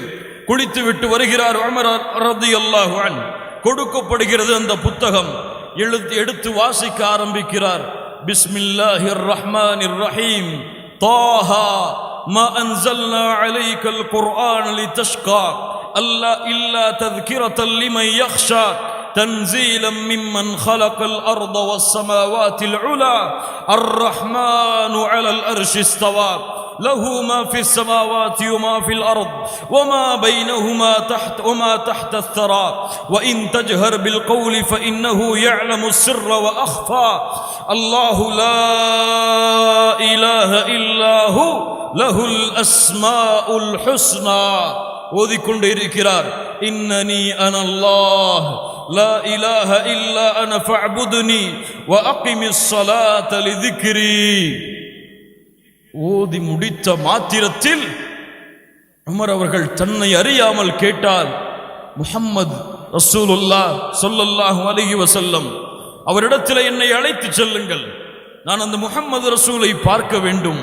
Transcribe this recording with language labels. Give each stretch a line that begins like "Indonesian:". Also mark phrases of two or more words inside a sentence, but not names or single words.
Tamil: குளித்து விட்டு வருகிறார் உமர்
Arabic: رضي الله عنه.
Tamil: கொடுக்கப்படுகிறது அந்த புத்தகம். எடுத்து வாசிக்க ஆரம்பிக்கிறார்.
Arabic: بسم الله الرحمن الرحيم. طه ما أنزلنا عليك القرآن لتشقى إلا تذكرة لمن يخشى تنزيلا ممن خلق الأرض والسماوات العلى الرحمن على العرش استوى له ما في السماوات وما في الأرض وما بينهما تحت الثرى وإن تجهر بالقول فإنه يعلم السر وأخفى الله لا إله إلا هو له الأسماء الحسنى
Tamil: ஓதிக்கொண்டு இருக்கிறார்.
Arabic: إنني أنا الله لا إله إلا أنا فاعبدني وأقم الصلاة لذكري.
Tamil: ஓதி முடித்த மாத்திரத்தில் உமர் அவர்கள் தன்னை அறியாமல் கேட்டார்,
Arabic: محمد رسول الله صلى الله عليه وسلم
Tamil: அவரிடத்தில் என்னை அழைத்து செல்லுங்கள், நான் அந்த முஹம்மது ரசூலை பார்க்க வேண்டும்.